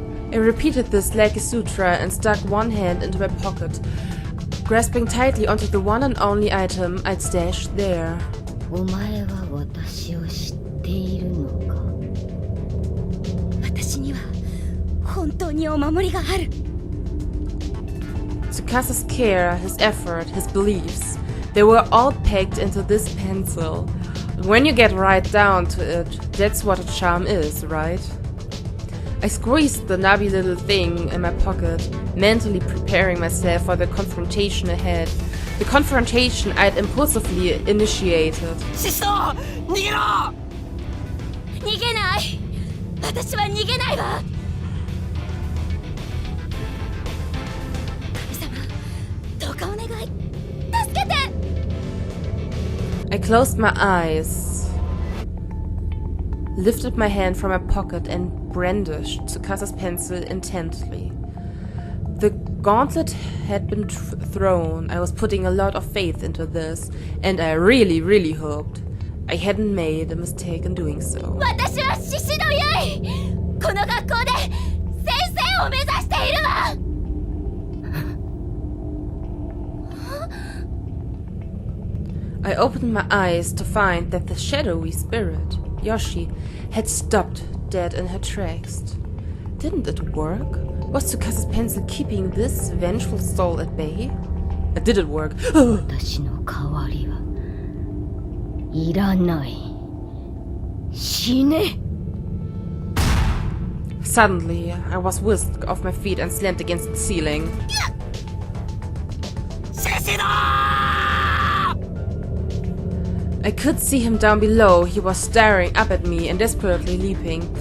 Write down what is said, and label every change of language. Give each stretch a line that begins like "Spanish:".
English: I repeated this like a sutra and stuck one hand into my pocket, grasping tightly onto the one and only item I'd stashed there.
Japanese: お前は私を知っているのか? 私には本当にお守りがある.
English: Tsukasa's care, his effort, his beliefs, they were all packed into this pencil. When you get right down to it, that's what a charm is, right? I squeezed the nubby little thing in my pocket, mentally preparing myself for the confrontation ahead. The confrontation I'd impulsively initiated.
Japanese: シスター!逃げろ! 逃げない!私は逃げないわ! 神様、どうかお願い!助けて!
English: I closed my eyes, lifted my hand from my pocket and brandished Tsukasa's pencil intently. The gauntlet had been thrown. I was putting a lot of faith into this, and I really hoped I hadn't made a mistake in doing so.
Japanese: 私は獅子の結！この学校で先生を目指しているわ!
English: I opened my eyes to find that the shadowy spirit, Yoshi, had stopped dead in her tracks. Didn't it work? Was Tsukasa's pencil keeping this vengeful soul at bay? Did it work?
Japanese: 私の代わりはいらない。死ね。
English: Suddenly, I was whisked off my feet and slammed against the ceiling. I could see him down below. He was staring up at me and desperately leaping.